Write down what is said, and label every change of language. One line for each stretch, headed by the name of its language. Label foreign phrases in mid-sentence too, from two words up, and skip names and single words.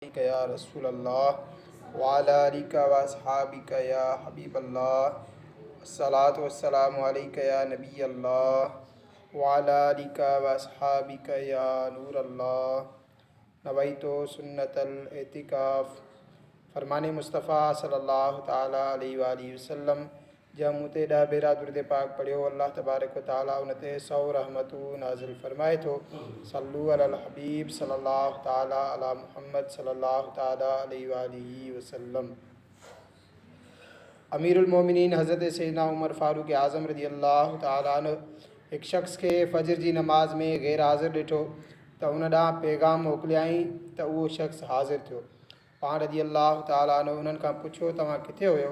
Arabic: عليك يا رسول الله وعلى آلك وأصحابك يا حبيب الله، الصلاة والسلام عليك يا نبي الله وعلى آلك وأصحابك يا نور الله. نويت سنة الاعتكاف.
Sindhi: फरमाने मुस्तफ़ा
Arabic: صلى الله تعالى عليه وآله وسلم
Sindhi: जब मुते ॾह भेरा दुरूद पाक पढ़ियो, अल्लाह तबारक व ताला उन ते 100 रहमतूं नाज़िल फरमाए थो।
Arabic: صلوا على الحبيب صلى الله تعالى على محمد صلى الله تعالى عليه وآله وسلم.
Sindhi: अमीरुल मोमिनीन हज़रत सैयदना उमर फ़ारूक आज़म
Arabic: رضي الله تعالى عنه
Sindhi: एक शख़्स के फ़जर जी नमाज़ में गैर हाज़िर ॾिठो त उन ॾांहुं पैगाम मोकिलियाई त उहो शख़्स हाज़िर थियो। पाण
Arabic: رضي الله تعالى عنه
Sindhi: उन्हनि खां पुछियो, तव्हां किथे हुयो?